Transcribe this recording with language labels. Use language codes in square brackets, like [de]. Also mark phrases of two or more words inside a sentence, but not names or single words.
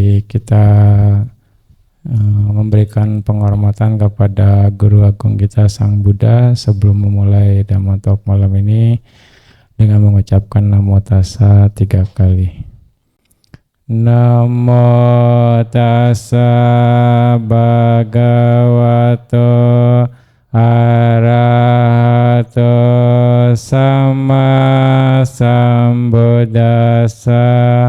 [id] kita memberikan penghormatan kepada Guru Agung kita Sang Buddha sebelum memulai Dhamma Talk malam ini dengan mengucapkan [pi] Namo Tassa [id] 3 kali. [pi] Namo Tassa Bhagavato Arahato Sama Sambuddhassa.